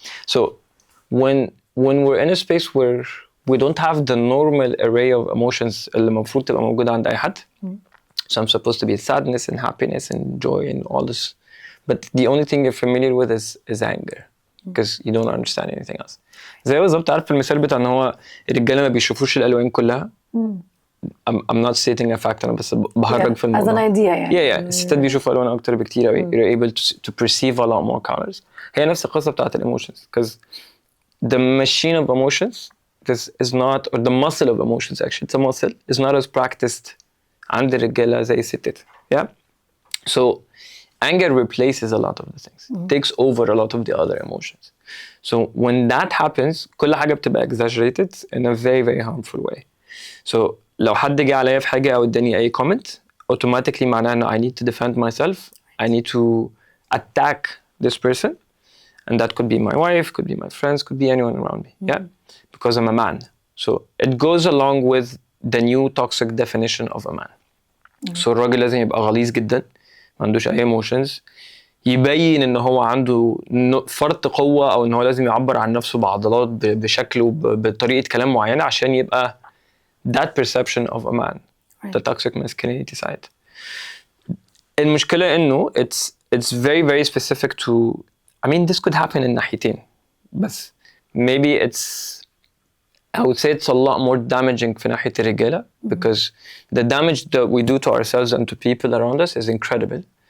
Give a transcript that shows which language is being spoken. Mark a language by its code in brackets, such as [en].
[en] So when we're in a space where we don't have the normal array of emotions [ar] اللي المفروض تبقى موجودة عند أي حد. [en] So I'm supposed to be sadness and happiness and joy and all this. But the only thing you're familiar with is anger. Because you don't understand anything else. [ar] زي بالظبط عارف المثال بتاع إن هو الرجالة ما بيشوفوش الألوان كلها. [en] I'm not stating a fact [ar] أنا بس بهرج في الموضوع. [en] As an idea [ar] يعني. [en] Yeah. [ar] الستات بيشوفوا ألوان أكتر بكتير أوي. [en] You're able to perceive a lot more colors. [ar] هي نفس القصة بتاعت emotions. [en] Because the machine of emotions is not, or the muscle of emotions actually, it's a muscle, is not as practiced [ar] عند الرجالة زي الستات. [en] Yeah. So anger replaces a lot of the things. It takes over a lot of the other emotions. So when that happens, [ar] كل حاجة بتبقى [en] exaggerated in a very, very harmful way. [ar] So لو حد جه عليا في حاجة أو اداني أي comment, automatically معناه إنه [en] I need to defend myself. I need to attack this person. And that could be my wife, could be my friends, could be anyone around me. Yeah? Because I'm a man. So it goes along with the new toxic definition of a man. [ar] So الراجل لازم يبقى غليظ جدا. ما عندوش أي emotions. يبين إن هو عنده فرط قوة أو إن هو لازم يعبر عن نفسه بعضلات بشكل وبطريقة كلام معينة عشان يبقى [en] that perception of a man. The toxic masculinity side. [ar] المشكلة إنه [en] it's very very specific to, I mean this could happen in [ar] ناحيتين بس [en] maybe it's I would say it's a lot more damaging [ar] في ناحية الرجالة [en] because the damage that we do to ourselves and to people around us is incredible.